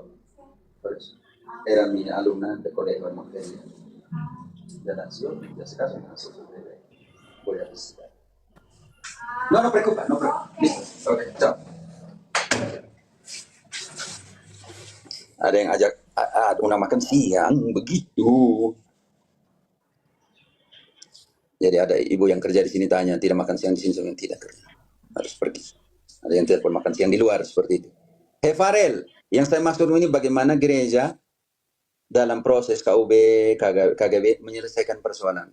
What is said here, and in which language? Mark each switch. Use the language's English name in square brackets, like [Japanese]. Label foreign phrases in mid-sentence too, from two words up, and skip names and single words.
[Spanish] Por eso. Era mi alumna de colegio en Montería. Ya nació, ya se casó, nació su bebé. Voy a visitar. No preocupa. Listo. Ok, chao. [Indonesian] Ada yang ajak undang makan siang begitu. Jadi ada ibu yang kerja di sini tanya, tidak makan siang di sini, saya bilang, tidak kerja, harus pergi. Ada yang telepon makan siang di luar seperti itu. Farel, yang saya maksud ini bagaimana gereja dalam proses KUB, KGB menyelesaikan persoalan.